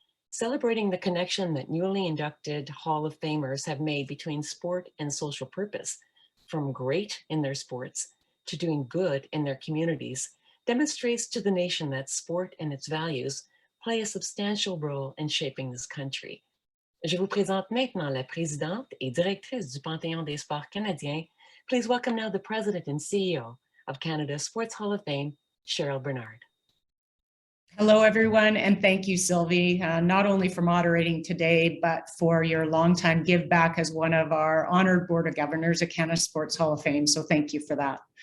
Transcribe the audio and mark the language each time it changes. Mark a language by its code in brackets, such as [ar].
[en] Celebrating the connection that newly inducted Hall of Famers have made between sport and social purpose, from great in their sports to doing good in their communities, demonstrates to the nation that sport and its values play a substantial role in shaping this country. [fr] Je vous présente maintenant la présidente et directrice du Panthéon des sports canadiens. [en] Please welcome now the president and CEO of Canada's Sports Hall of Fame, Cheryl Bernard. Hello, everyone, and thank you, Sylvie, not only for moderating today, but for your longtime give back as one of our honored Board of Governors at Canada Sports Hall of Fame, so thank you for that.